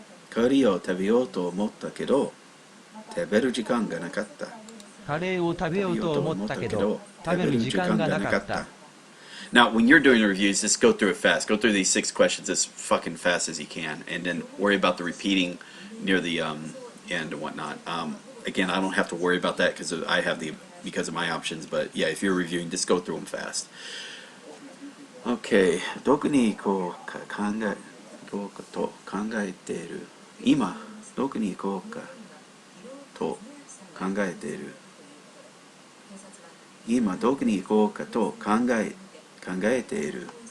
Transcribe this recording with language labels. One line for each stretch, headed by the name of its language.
Japanese: カレーを食べようと思ったけど食べる時間がなかった。カレーを食べようと思ったけど食べる時間がなかった。
English: Now, when you're doing the reviews, just go through it fast. Go through these 6 questions as fucking fast as you can, and then worry about the repeating near the end and whatnot. Again, I don't have to worry about that because of my options. But yeah, if you're reviewing, just go through them fast.
Japanese: Okay, どこに行こうかと考えている。今どこに行こうかと考えている。今どこに行こうかと考えている。